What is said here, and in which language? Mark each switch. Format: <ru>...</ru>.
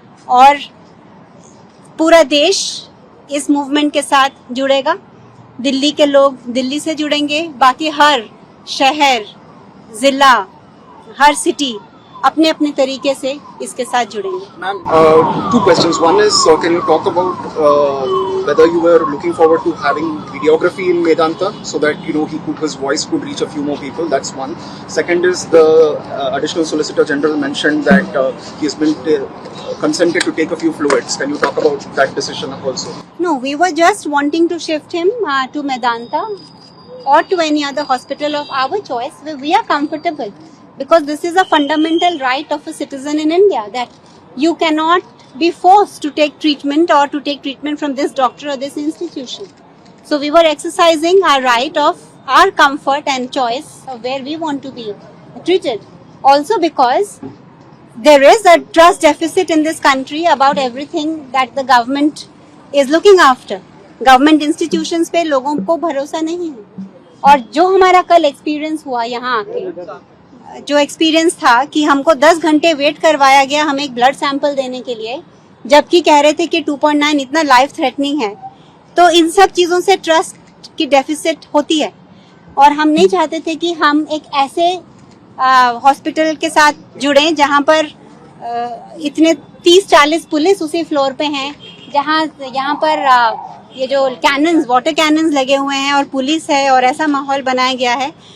<hi>और पूरा देश इस मूवमेंट के साथ जुड़ेगा। दिल्ली के लोग दिल्ली से जुड़ेंगे, बाकी हर शहर, जिला, हर सिटी अपने अपने तरीके से इसके साथ जुड़ेंगे।</hi> <en>Ma'am, 2 questions. One is, can you talk about whether you were looking forward to having videography in Medanta so that his voice could reach a few more people? That's one. Second is the additional Solicitor General mentioned that he has been consented to take a few fluids. Can you talk about that decision also? No, we were just wanting to shift him to Medanta or to any other hospital of our choice where we are comfortable. because this is a fundamental right of a citizen in India, that you cannot be forced to take treatment or to take treatment from this doctor or this institution. So we were exercising our right of our comfort and choice of where we want to be treated. Also because there is a trust deficit in this country about everything that the government is looking after.</en> <hi>Government institutions पे लोगों को भरोसा नहीं है. और जो हमारा कल एक्सपीरियंस हुआ यहाँ आके, जो एक्सपीरियंस था कि हमको 10 घंटे वेट करवाया गया हमें एक ब्लड सैंपल देने के लिए, जबकि कह रहे थे कि 2.9 इतना लाइफ थ्रेटनिंग है. तो इन सब चीजों से ट्रस्ट की डेफिसिट होती है और हम नहीं चाहते थे कि हम एक ऐसे हॉस्पिटल के साथ जुड़े जहां पर इतने 30-40 पुलिस उसी फ्लोर पे हैं, जहां यहाँ पर ये जो कैनन्स, वाटर कैनन्स लगे हुए हैं और पुलिस है और ऐसा माहौल बनाया गया है.</hi>